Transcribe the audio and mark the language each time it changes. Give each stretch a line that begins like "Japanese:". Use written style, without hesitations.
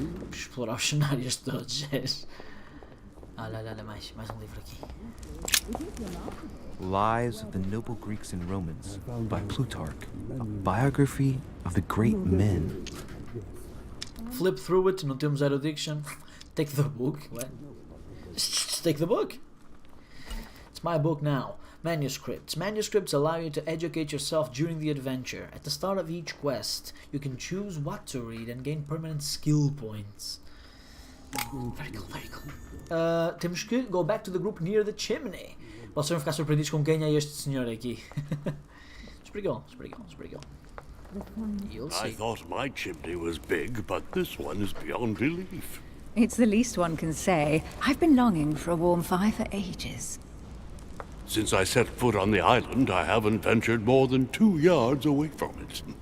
Portuguese: Explorar os cenários todos. Olha, mais um livro aqui.
English: Lives of the Noble Greeks and Romans by Plutarch, a biography of the great men. Flip through it,
Portuguese: não temos erudiction.
English: Take the book. What? Take the book. It's my book now. Manuscripts. Manuscripts allow you to educate yourself during the adventure. At the start of each quest, you can choose what to read and gain permanent skill points. Very cool, very cool.
Portuguese: Temos que
English: go back to the group near the chimney.
Portuguese: Vocês vão ficar surpreendidos com quem é este senhor aqui.
English: It's pretty cool. You'll see. I thought my chimney was big, but this one is beyond belief. It's the least one can say. I've been longing for a warm fire for ages. Since I set foot on the island, I haven't ventured more than 2 yards away from it.